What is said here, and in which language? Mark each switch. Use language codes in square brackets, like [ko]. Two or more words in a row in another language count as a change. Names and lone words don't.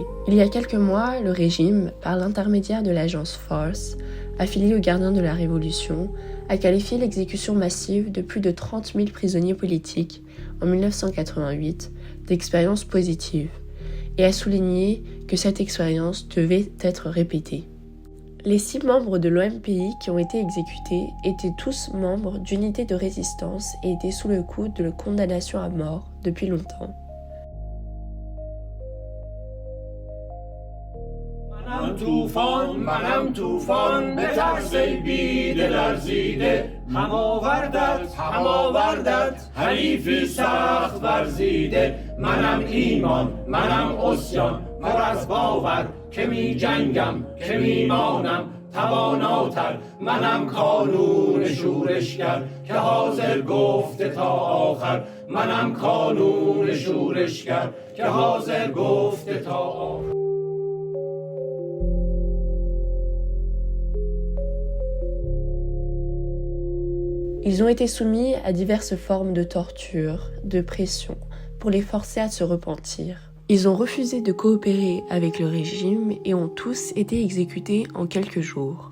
[fr] Il y a quelques mois, le régime, par l'intermédiaire de l'agence Force, affiliée aux gardiens de la Révolution, a qualifié l'exécution massive de plus de 30 000 prisonniers politiques en 1988 d'expérience positive et a souligné que cette expérience devait être répétée. Les 6 membres de l'OMPI qui ont été exécutés étaient tous membres d'unités de résistance et étaient sous le coup de condamnation à mort depuis longtemps. [fa] منم طوفان به ترس بی دل ارزیده هم آوردت حریفی سخت ورزیده منم ایمان منم عصیان پر از باور که می جنگم که می مانم تواناتر منم کانون شورشگر که حاضر گفته تا آخر منم کانون شورشگر که حاضر گفته تا آخر. [fr] Ils ont été soumis à diverses formes de torture, de pression, pour les forcer à se repentir. Ils ont refusé de coopérer avec le régime et ont tous été exécutés en quelques jours.